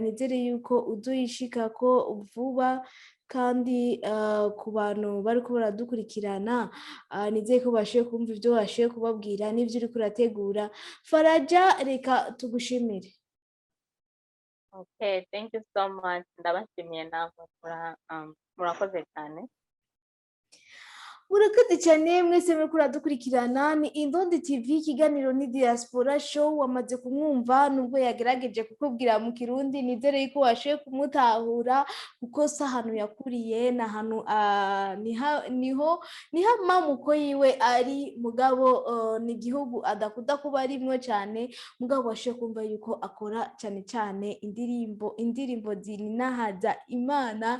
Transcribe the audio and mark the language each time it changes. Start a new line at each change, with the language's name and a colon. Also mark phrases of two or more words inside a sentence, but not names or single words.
Rundi: Nizere yuko uzoyishikako vuba, kandi ku bantu bariko baradukurikirana nizeye ko bashoboye kumva ivyo washoboye kubabwira n'ivyo uriko urategura. Faraja, reka tugushimire.
English: Okay, thank you so much.
Rundi: Ndabashimiye namwe, murakoze cyane. Murakoze cyane mwese muriko uradukurikirana. Ni Indundi TV, ikiganiro ni Diaspora Show. Wamaze kumwumva nubwo yagerageje kukubwira mu Kirundi, nizere yuko washoboye kumutahura kuko si ahantu yakuriye, ni ahantu niho amamuko yiwe ari, mugabo ni igihugu adakunda kuba arimwo cyane, mugabo washoboye kumva yuko akora cyane cyane indirimbo zinahaza Imana.